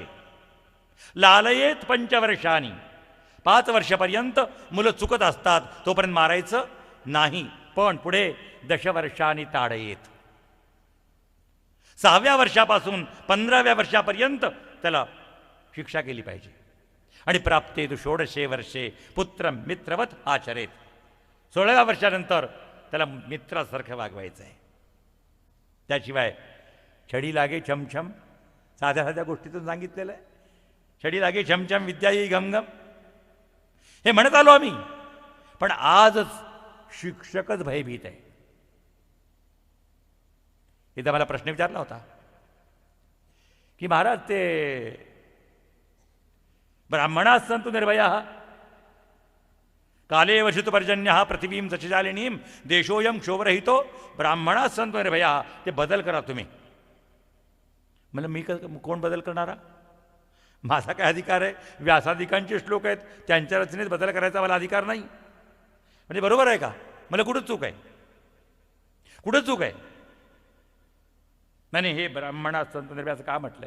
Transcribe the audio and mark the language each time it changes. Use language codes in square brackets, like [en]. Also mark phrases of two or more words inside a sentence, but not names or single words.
[mr] लालयेत 5 वर्षांनी, 5 वर्षापर्यंत मुलं चुकत असतात तोपर्यंत मारायचं नाही, पण पुढे 10 वर्षांनी ताडयेत. 6व्या वर्षापासून 15व्या वर्षापर्यंत त्याला शिक्षा केली पाहिजे. आणि [sa] प्राप्ते तु 16 वर्षे पुत्र मित्रवत आचरेत. [mr] 16व्या वर्षानंतर त्याला मित्रासारखं वागवायचं आहे. त्याशिवाय छडी लागे छमछम, साध्या साध्या गोष्टीतून सांगितलेलं आहे. छडी लागे छमछम विद्या येई घमघम, हे म्हणत आलो आम्ही. पण आजच शिक्षकच भयभीत आहे. इथं मला प्रश्न विचारला होता की महाराज, ते [sa] ब्राह्मणाः सन्तु निर्भयाः, काले वर्षितु पर्जन्यः पृथिवीं सच्चालिनीं देशोऽयं क्षोभरहितो ब्राह्मणाः सन्तु निर्भयाः. [mr] ते बदल करा तुम्ही. म्हणलं मी कोण बदल करणारा? माझा काय अधिकार आहे? व्यासादिकांचे श्लोक आहेत, त्यांच्या रचनेत बदल करायचा मला अधिकार नाही. म्हणजे बरोबर आहे का? मला कुठं चूक आहे? कुठं चूक आहे? नाही, हे ब्राह्मणा संत असं का म्हटलंय?